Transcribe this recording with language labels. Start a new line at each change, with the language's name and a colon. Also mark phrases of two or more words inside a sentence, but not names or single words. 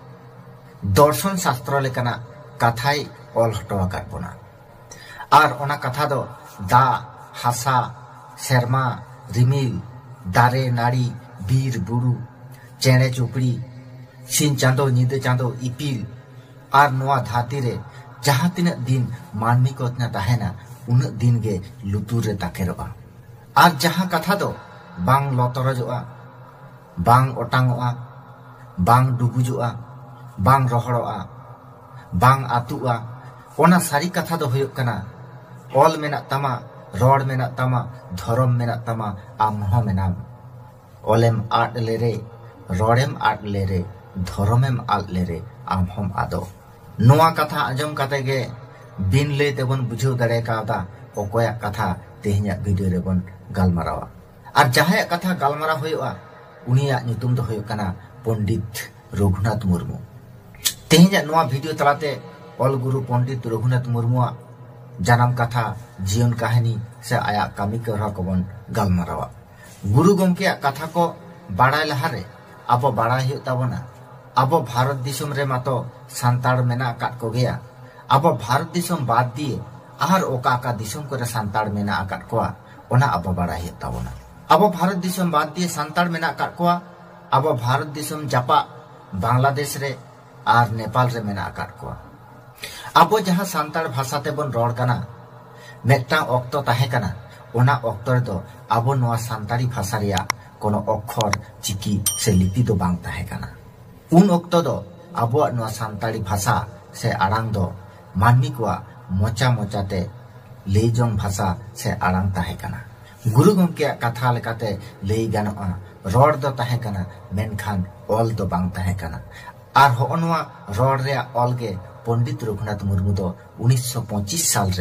Santali: दर्शन शास्त्र लेकाना कथाय ऑल हटवा काट बोना और ओना कथा दो दा हासा शर्मा रिमिल दारे नाड़ी बीर बुरु चेणे चुपड़ी सिन चांदो नीदे चांदो इपिल और नोआ धाती रे जहां तिना दिन मानमी को इतना तहेना उन दिन गे लुतुर रे ताकेरोआ और जहां कथा दो बांग लतरजोआ बांग ओटांगोआ बांग डुबुजोआ बांग रोहड़ोआ बांग आतुआ ओना सारी कथा दो हुयुग कना ऑल मेना तमा रोड मेना तमा धर्म मेना तमा आम हो मेनाम ओलेम आट लेरे रोडेम आट लेरे धर्मेम आट लेरे आम हम आदो नोआ कथा आजम काते गे बिन ले तेबन बुझाव दाड़े कादा ओकोया कथा तेहेन्या वीडियो रे बन गालमारावा और जहां कथा गालमारा हुयुआ उनिया नितुम दो हुयुग कना पंडित रघुनाथ मुर्मू तेहेन्या नोआ वीडियो तलाते ऑल गुरु पंडित रघुनाथ मुर्मुआ जानम कथा जीवन कहानी से आया कामी करहा को बन गालमारावा गुरु गमके कथा को बाड़ाय लहारे अब बाड़ाय हुयुग ताबोना अब भारत दिसम रे मातो सांताड़ मेना आकाट को गया अब भारत दिसम बाद दिए आहार ओका का दिसम को सांताड़ मेना आकाट कोआ ओना अब बाड़ाय हुयुग ताबोना अब भारत दिसम बाद दिए सांताड़ मेना आकाट कोआ अब भारत दिसम जापा बांग्लादेश रे और नेपाल रे मेना आकाट कोआ अब जहां सांताड़ भाषा ते बन रोड कना मेटा ऑक्तो ताहे कना ओना ऑक्तो रे दो अब नोआ सांताड़ी भाषा रिया कोनो अक्षर चिकी से लिपि दो बांग ताहे कना उन ऑक्तो दो अब नोआ सांताड़ी भाषा से आड़ांग दो मानमी कोआ मोचा मोचाते लेजोंग भाषा से आड़ांग ताहे कना गुरु गमके कथा लेकाते लेई गानोआ रोड दो ताहे कना मेनखान ऑल दो बांग ताहे कना और होनवा रोड रे ऑल गे पंडित रघुनाथ मुर्मू दो 1925 साल रे